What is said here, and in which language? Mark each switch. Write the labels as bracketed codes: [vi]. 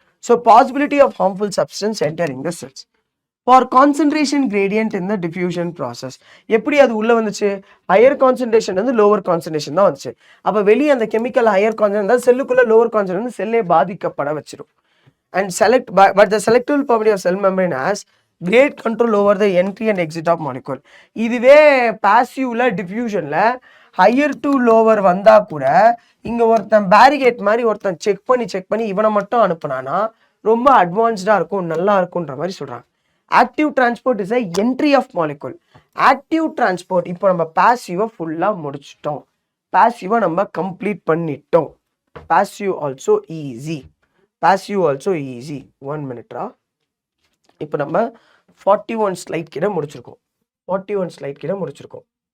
[en] So possibility of harmful substance entering the cells. For concentration gradient in the diffusion process. [ta] எப்படி அது உள்ளே வந்துச்சு? Higher concentration வந்து lower concentration தான் வந்துச்சு. அப்போ வெளியே அந்த chemical higher concentration செல்லுக்குள்ள lower concentration செல்லே பாதிக்கப்பட வச்சிடும். [en] And but the selective property of cell membrane has great control over the entry and exit of molecule. [ta] இதுவே பாசிவ்ல டிஃப்யூஷன்ல ஹையர் டு லோவர் வந்தா கூட இங்க ஒருத்தன் பேரிகேட் மாதிரி ஒருத்தன் செக் பண்ணி இவனை மட்டும் அனுப்புனானா ரொம்ப அட்வான்ஸ்டா இருக்கும், நல்லா இருக்கும்ன்ற மாதிரி சொல்றாங்க. [en] Active transport is a entry of molecule. [ta] Active transport இப்போ நம்ம பாசிவை ஃபுல்லா முடிச்சிட்டோம், பாசிவை நம்ம கம்ப்ளீட் பண்ணிட்டோம். [en] Passive also easy, passive also easy. 1 minute. [ta] இப்போ நம்ம 41 ஸ்லைட் கிட்ட முடிச்சிருக்கோம். 41 ஸ்லைட் கிட்ட முடிச்சிருக்கோம்.